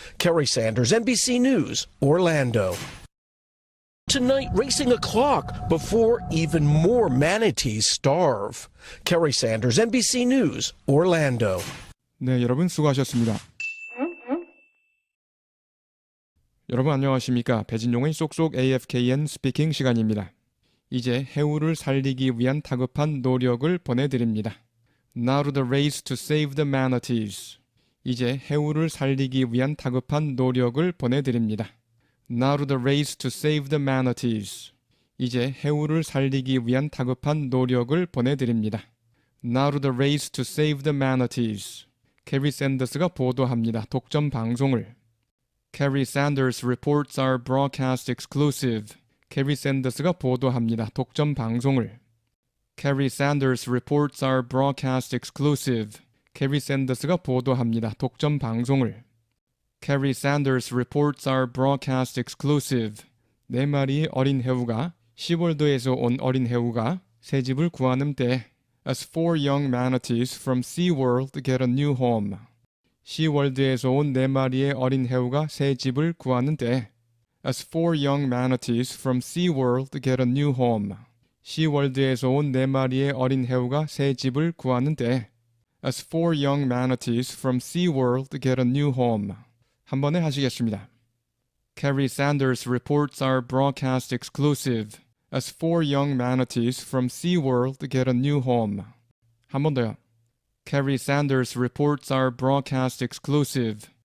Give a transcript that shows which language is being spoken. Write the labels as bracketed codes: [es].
[en] Kerry Sanders, NBC News, Orlando. Tonight, racing a clock before even more manatees starve. Kerry Sanders, NBC News, Orlando. [ko] 네, 여러분 수고하셨습니다. 여러분 안녕하십니까? 배진용의 쏙쏙 AFKN 스피킹 시간입니다. 이제 해우를 살리기 위한 다급한 노력을 보내드립니다. [en] Now to the race to save the manatees. [ko] 이제 해우를 살리기 위한 다급한 노력을 보내드립니다. [en] Now to the race to save the manatees. [ko] 이제 해우를 살리기 위한 다급한 노력을 보내드립니다. [en] Now to the race to save the manatees. [ko] 캐리 샌더스가 보도합니다. 독점 방송을. [en] Kerry Sanders reports are broadcast exclusive. [ko] 캐리 샌더스가 보도합니다. 독점 방송을. [en] Kerry Sanders reports are broadcast exclusive. [ko] 캐리 샌더스가 보도합니다. 독점 방송을. [en] Kerry Sanders reports are broadcast exclusive. [ko] 4마리의 어린 해우가 시월드에서 온 어린 해우가 새 집을 구하는 때에 [en] As four young manatees from SeaWorld get a new home. [ko] 시월드에서 온 4마리의 어린 해우가 새 집을 구하는 때. [en] As four young manatees from SeaWorld get a new home. [ko] 시월드에서 온 4마리의 어린 해우가 새 집을 구하는 때. [en] As four young manatees from SeaWorld get a new home. [ko] 한 번에 하시겠습니다. [en] Kerry Sanders reports are broadcast exclusive. As four young manatees from SeaWorld get a new home. [ko] 한 번 더요. [en] Kerry Sanders reports are broadcast exclusive.